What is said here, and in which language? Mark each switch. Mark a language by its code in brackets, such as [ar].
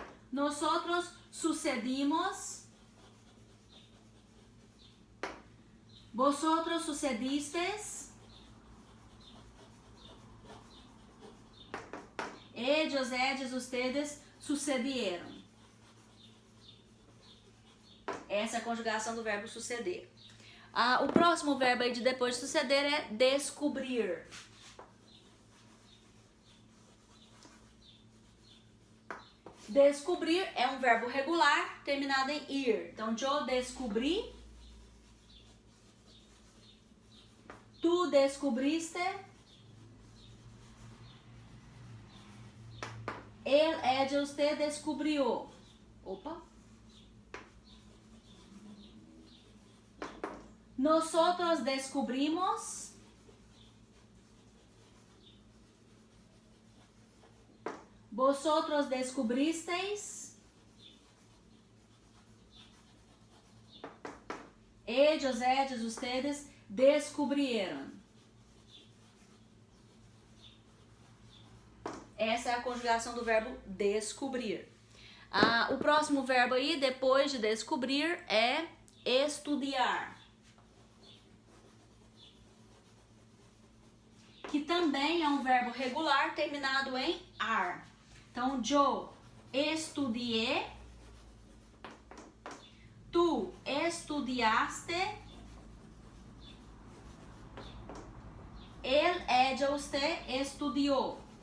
[es] Nosotros sucedimos, vosotros sucedisteis, ellos, ellas, ustedes sucedieron. [pt] Essa é a conjugação do verbo suceder. O próximo verbo aí de depois de suceder é descobrir. Descobrir é um verbo regular terminado em ir. [es] Então, yo descobri, tu descubriste, él, ella, usted descubrió. Opa. Nosotros descubrimos. Vosotros descubristeis. Ellos, ellas, ustedes descubrieron. [pt] Essa é a conjugação do verbo descobrir. O próximo verbo aí, depois de descobrir, é estudar. Que também é um verbo regular terminado em ar. [es] Então, yo estudié, tu estudiaste, él, ella, usted estudió.